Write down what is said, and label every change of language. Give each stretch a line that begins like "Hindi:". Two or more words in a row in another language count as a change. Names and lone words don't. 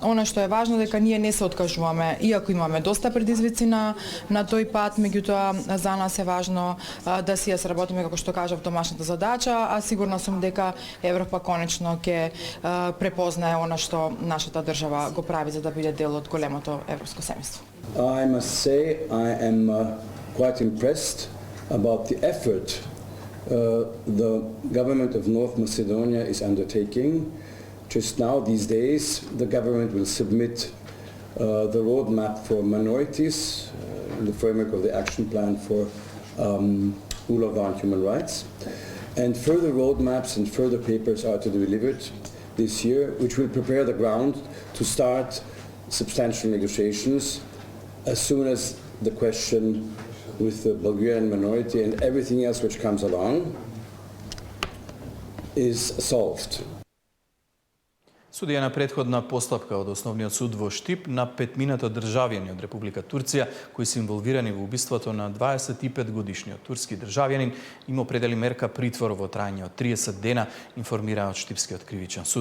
Macedonian: Она што е важно дека ние не се откажуваме, иако имаме доста предизвици на тој пат, меѓутоа за нас е важно да си ја сработиме, како што кажав, домашната задача, а сигурна сум дека Европа конечно ќе препознае она што нашата држава го прави за да биде дел од големото европско семејство.
English: I must say I am quite impressed about the effort the government of North Macedonia is undertaking. Just now, these days, the government will submit the roadmap for minorities in the framework of the action plan for rule of law and human rights. And further roadmaps and further papers are to be delivered this year, which will prepare the ground to start substantial negotiations as soon as the question with the Bulgarian minority and everything else which comes along is solved.
Macedonian: Судија на претходна постапка од Основниот суд во Штип на петмината државјани од Република Турција кои се инволвирани во убиството на 25-годишниот турски државјанин им определи мерка притвор во трајање од 30 дена, информираат Штипскиот кривичен суд.